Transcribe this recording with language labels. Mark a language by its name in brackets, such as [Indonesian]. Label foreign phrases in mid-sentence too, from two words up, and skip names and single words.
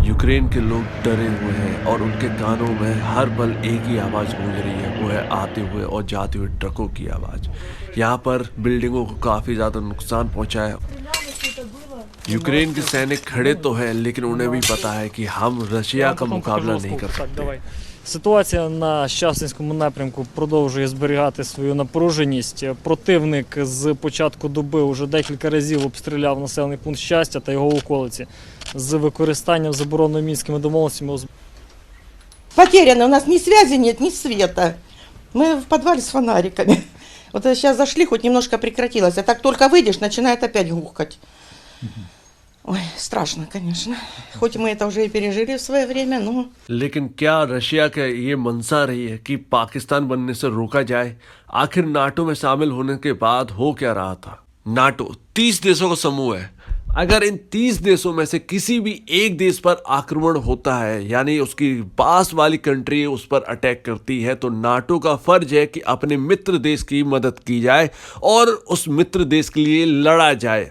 [Hindi] यूक्रेन के लोग डरे हुए हैं और उनके कानों में हर पल एक ही आवाज़ गूंज रही है, वो है आते हुए और जाते हुए ट्रकों की आवाज़। यहाँ पर बिल्डिंगों को काफ़ी ज़्यादा नुकसान पहुँचा है। यूक्रेन के सैनिक खड़े तो हैं, लेकिन उन्हें भी पता है कि हम [Russian] Я [Hindi] रशिया [Russian] вам [Hindi] का [Russian] потом [Hindi] मुकाबला [Russian] покажу [Hindi] नहीं कर [Russian] осколки. Так, [Hindi] सकते। [Russian] давай. [Ukrainian] Ситуація на Щастинському напрямку продовжує зберігати свою напруженість. Противник з початку доби вже декілька разів обстріляв населений пункт Щастя та його околиці з використанням забороненими мінськими домовленостями. [Russian] Потеряно, у нас ни связи нет, ни света. Мы в подвале с фонариками. Вот сейчас зашли, хоть немножко прекратилось, а так только выйдешь, начинает опять гухать. Ой, страшно, конечно. Хоть мы это уже и пережили в свое время, но... [Hindi] लेकिन क्या रशिया का ये मंशा रही है कि पाकिस्तान बनने से रोका जाए? आखिर नाटो में शामिल होने के बाद हो क्या रहा था? नाटो 30 देशों का समूह है। अगर इन 30 देशों में से किसी भी एक देश पर आक्रमण होता है, यानी उसकी पास वाली कंट्री उस पर अटैक करती है, तो नाटो का फर्ज है कि अपने मित्र देश की मदद की जाए और उस मित्र देश के लिए लड़ा जाए।